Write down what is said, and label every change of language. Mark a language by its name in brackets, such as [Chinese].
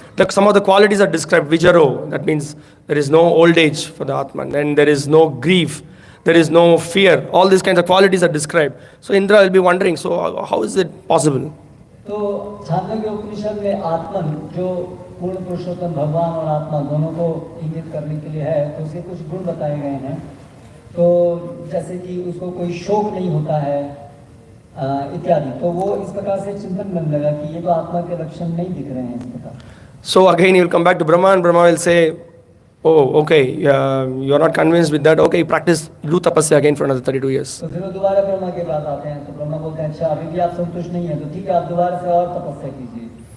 [English] Like some of the qualities are described. Vijaro, that means there is no old age for the Atman, and there is no grief, there is no fear. All these kinds of qualities are described. So Indra will be wondering, so how is it possible? [Hindi] तो छांदोग्य उपनिषद में आत्मन जो पूर्ण पुरुषोत्तम भगवान और आत्मा दोनों को इंगित करने के लिए है, तो उसके कुछ गुण बताए गए हैं. तो जैसे कि उसको कोई शोक नहीं होता है इत्यादि. तो वो इस प्रकार से चिंतन करने लगा कि ये तो आत्मा के लक्षण नहीं दिख रहे हैं इस प्रकार. [English] So again he will come back to Brahma, and Brahma will say, oh, okay, you are not convinced with that. Okay, do tapasya again for another 32 years. [Hindi] तो फिर वो दोबारा ब्रह्मा के पास आते हैं, तो ब्रह्मा बोलते हैं अच्छा अभी भी आप संतुष्ट नहीं है, तो ठीक है आप दोबारा से और तपस्या कीजिए.